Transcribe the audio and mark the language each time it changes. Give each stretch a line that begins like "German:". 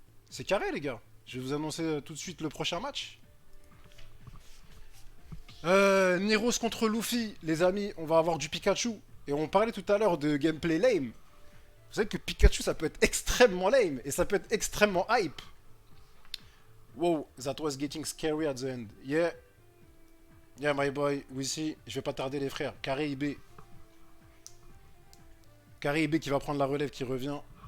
French: C'est carré les gars. Je vais vous annoncer tout de suite le prochain match. Neros contre Luffy. Les amis, on va avoir du Pikachu. Et on parlait tout à l'heure de gameplay lame. Vous savez que Pikachu, ça peut être extrêmement lame. Et ça peut être extrêmement hype.
English: Wow, that was getting scary at the end. Yeah. Yeah, my boy. We see.
French: Je vais pas tarder, les frères. Carré IB. Carré IB qui va prendre la relève, qui revient.